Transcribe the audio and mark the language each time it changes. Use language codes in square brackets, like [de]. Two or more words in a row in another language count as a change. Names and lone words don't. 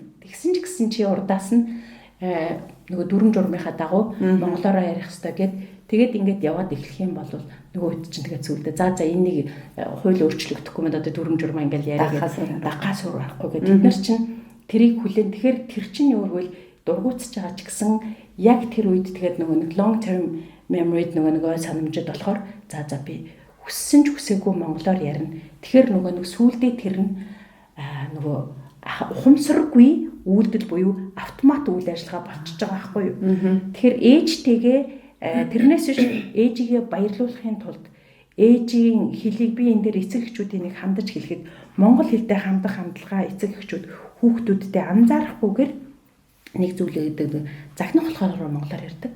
[mn] Тэгсэн ч гэсэн чи урдаас нь нөгөө дүрм журмынхаа дагуу монголоор ярих хэрэгтэй гэд тэгээд ингээд яваад эхлэх юм бол нөгөө хэд чинь тэгээд зүйлдэ за энийг хууль өөрчлөгдөхгүй мэд одоо дүрм журмаа ингээд яриад дагахаас урахгүй гэд бид нар чинь тэрийг хүлээн тэгэхээр тэр чинь юу гэвэл дургуутсаж байгаа ч гэсэн яг тэр үед тэгээд нөгөө нэг [en] long term memory [mn] нөгөө санамжид болохоор за би хүссэн ч хүсээгүй монголоор ярина. Тэгэхээр нөгөө нэг сүулдээ тэр нь нөгөө ухамсаргүй үйлдэл буюу автомат үйл ажиллагаа болчихж байгаа байхгүй юу. Тэгэхээр ээжтэйгээ тэрнээс биш ээжигээ баярлуулахын тулд ээжийн хэлийг би энэ дээр эцэг эхчүүдийн нэг хандаж хэлэхэд монгол хэлтэй хандах хандлага эцэг эхчүүд хүүхдүүдтэй анзаарахгүйгээр нэг зүйлээ гэдэг захинах болохоор монголоор ярьдаг.